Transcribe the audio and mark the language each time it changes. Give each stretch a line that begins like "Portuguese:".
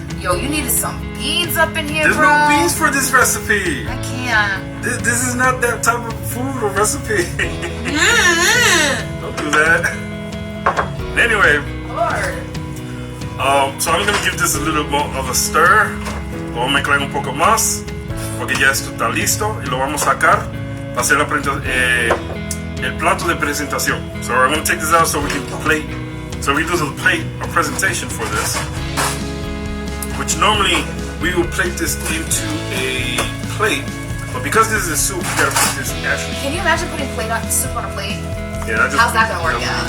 English: Yo, you needed some beans up in here, There's bro. no beans for this recipe. I can't. This is not that type of food or recipe. Don't do that. Anyway, Lord. so I'm gonna give this a little more of a stir.
Spanish: Vamos a mezclar un poco más porque ya esto está listo y lo vamos a sacar para hacer el plato de presentación.
English: So I'm gonna take this out so we can plate. So we do a presentation for this, which normally we will plate this into a plate, but because this is a soup, we gotta put this actually. Can you imagine putting soup on a plate? Yeah, that just how's that gonna work out?